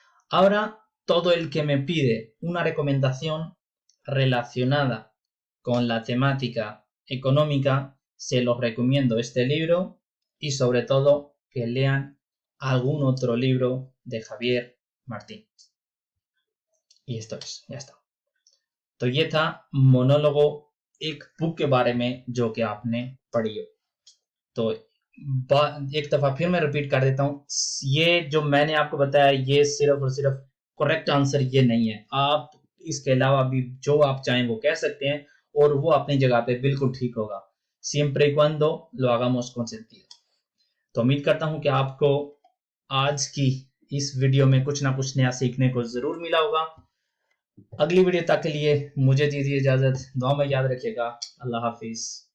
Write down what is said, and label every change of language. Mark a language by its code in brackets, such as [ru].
[es] Ahora, todo el que me pide una recomendación relacionada con la temática económica, se los recomiendo este libro y sobre todo que lean algún otro libro de Javier Martín. Y esto es, ya está. [hi] तो ये था मोनोलोगो एक book के बारे में जो कि आपने पढ़ी हो। तो एक दफा फिर मैं रिपीट कर देता हूँ, ये जो मैंने आपको बताया ये सिर्फ और सिर्फ करेक्ट आंसर ये नहीं है। आप इसके अलावा भी जो आप चाहें वो कह सकते हैं और वो अपनी जगह पे बिल्कुल ठीक होगा। [es] Siempre y cuando lo hagamos con sentido. [hi] तो उम्मीद करता हूँ कि आपको आज की इस वीडियो में कुछ ना कुछ नया सीखने को जरूर मिला होगा। अगली वीडियो तक के लिए मुझे दीजिए इजाजत। दुआ में याद रखिएगा। अल्लाह हाफिज।